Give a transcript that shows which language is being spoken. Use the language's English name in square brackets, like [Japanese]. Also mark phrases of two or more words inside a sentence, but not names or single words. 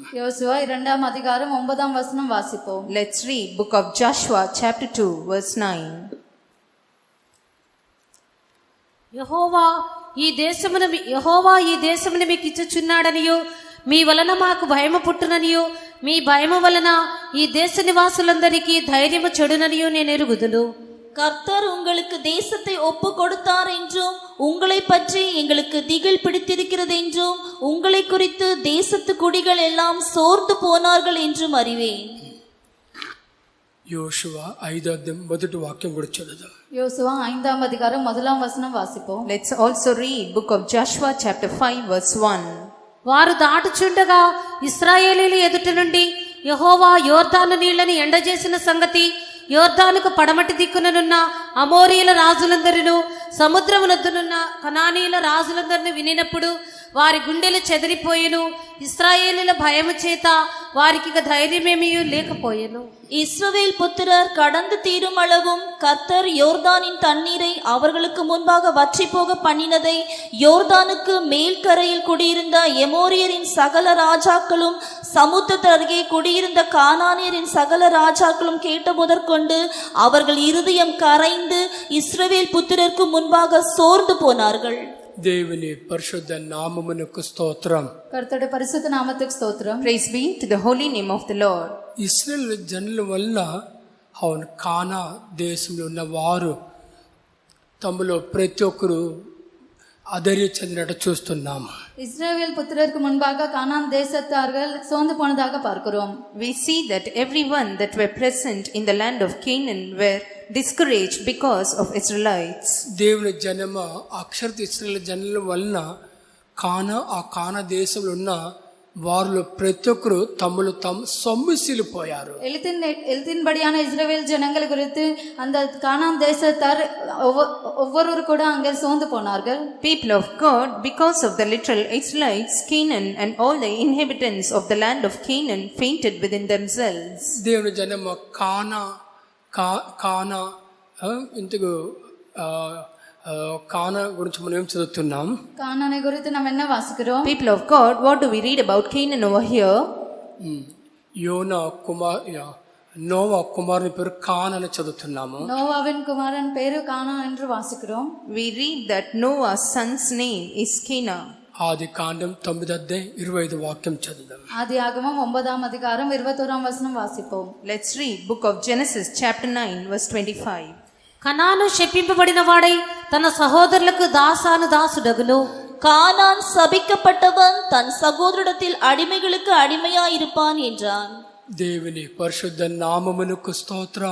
[Tamil] யோசுவா 2:9 வாசிப்போம். [English] Let's read book of Joshua chapter 2 verse 9. [Telugu] యెహోవా ఈ దేశమును మీకు ఇచ్చుచున్నాడనియో మీ వలన మాకు భయము పుట్టుననియో మీ భయము వలన ఈ దేశ నివాసులందరికీ ధైర్యము చెడుననియో నేను ఎరుగుదును. [Tamil] கர்த்தர் உங்களுக்கு தேசத்தை ஒப்பு கொடுத்தார் என்றும் உங்களை பற்றி எங்களுக்கு திகில் பிடித்திருக்கிறது என்றும் உங்களை குறித்து தேசத்து குடிகள் எல்லாம் சோர்ந்து போனார்கள் என்றும் அறிவேன். [Telugu] యోషువ 5:1 కూడా చదువుదాం. [Tamil] யோசுவா 5:1 வாசிப்போம். [English] Let's also read book of Joshua chapter 5 verse 1. [Telugu] వారు దాటుచుండగా ఇశ్రాయేలీయుల ఎదుట నుండి యెహోవా యోర్దాను నీళ్లను ఎండజేసిన సంగతి యోర్దానుకు పడమటి దిక్కుననున్న అమోరీయుల రాజులందరినూ సముద్రమునొద్దునున్న కనానీయుల రాజులందరినీ వినినప్పుడు వారి గుండెలు చెదిరిపోయెను. ఇశ్రాయేలీయుల భయము చేత వారికి ధైర్యమేమీ లేకపోయెను. [Tamil] இஸ்ரவேல் புத்திரர் கடந்து தீரும் அளவும் கர்த்தர் யோர்தானின் தண்ணீரை அவர்களுக்கு முன்பாக வற்றி போக பண்ணினதை யோர்தானுக்கு மேல்கரையில் குடியிருந்த எமோரியரின் சகல ராஜாக்களும் சமுத்திரத்து அருகே குடியிருந்த கானானியரின் சகல ராஜாக்களும் கேட்ட முதற்கொண்டு அவர்கள் இருதயம் கரைந்து இஸ்ரவேல் புத்திரருக்கு முன்பாக சோர்ந்து போனார்கள். [Telugu] దేవుని పరిశుద్ధ నామమునకు స్తోత్రం. [Tamil] கர்த்தருடைய பரிசுத்த நாமத்துக்கு ஸ்தோத்திரம். [English] Praise be to the holy name of the Lord. [Telugu] ఇశ్రాయేలు జనుల వలన అవును కానా దేశంలో ఉన్న వారు తమలో ప్రతి ఒక్కరు అధైర్యం చెందినట్టు చూస్తున్నాము. [Tamil] இஸ்ரவேல் புத்திரருக்கு முன்பாக கானான் தேசத்தார்கள் சோர்ந்து போனதாக பார்க்கிறோம். [English] We see that everyone that were present in the land of Canaan were discouraged because of Israelites. [Telugu] దేవుని జనమ అక్షర ఇశ్రాయేలు జనుల వలన ఆ కానా దేశంలో ఉన్న వారిలో ప్రతి ఒక్కరు తమలో తాము సొమ్మిసిలిపోయారు. [Tamil] எழுத்தின்படியான இஸ்ரவேல் ஜனங்களை குறித்து அந்த கானான் தேசத்தார் ஒவ்வொருவரு கூட அங்கே சோர்ந்து போனார்கள். [English] People of God, because of the literal Israelites, Canaan and all the inhabitants of the land of Canaan fainted within themselves. [Telugu] దేవుని జనమ కానా ఇంతకు కానా గురించి మనం ఏం చదువుతున్నాం? [Tamil] கானானை குறித்து நாம் என்ன வாசிக்கிறோம்? [English] People of God, what do we read about Canaan over here? [Telugu] నోవా కుమారుని పేరు కానా అని చదువుతున్నాము. [Tamil] நோவாவின் குமாரன் பேரு கானான் என்று வாசிக்கிறோம். [English] We read that Noah's son's name is Canaan. [Telugu] ఆది కాండం 9:25 చదువుదాం. [Tamil] ஆதியாகமம் 9:21 வாசிப்போம். [English] Let's read book of Genesis chapter 9 verse 25. [Telugu] కనాను శపింపబడిన వాడై తన సహోదరులకు దాసుడగును. [Tamil] கானான் சபிக்கப்பட்டவன் தன் சகோதரிடத்தில் அடிமைகளுக்கு அடிமையாயிருப்பான் என்றான். [Telugu] దేవుని పరిశుద్ధ నామమునకు స్తోత్రం.